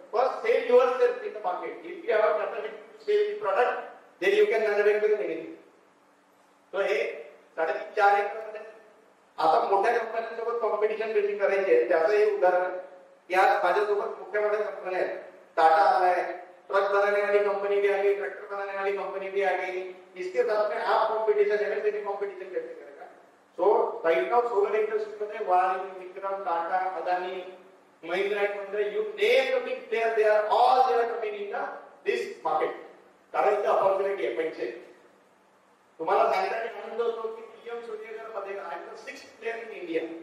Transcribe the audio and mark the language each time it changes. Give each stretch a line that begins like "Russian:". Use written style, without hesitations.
English: First sell yourself in the market. If you have a capacity to sell the product then you can manufacture anything.
Marathi: तो हे 3.5-4 एकरमध्ये आता मोठ्या कंपन्यांसोबत competition कशी करायची आहे त्याचं एक उदाहरण. या माझ्यासोबत मोठ्या मोठ्या कंपन्या आहेत.
Hindi: टाटा आलाय, ट्रक बनाने वाली कंपनी भी आ गई, ट्रैक्टर बनाने वाली कंपनी भी आ गई. इसके साथ में आप कॉम्पिटिशन एमएसएमई कॉम्पिटिशन कैसे करेगा? सो राइट नाउ सोलर इंडस्ट्री में
English: वाल, Vikram, Tata, Adani, Mahindra and Mahindra, you name the big player, they are all coming in this market.
Marathi: कारण इथे अपॉर्च्युनिटी आहे पैसे. तुम्हाला सांगण्याचा आनंद होतो की पीएम सूर्यगर मध्ये आहे तर 6th प्लेयर इन इंडिया.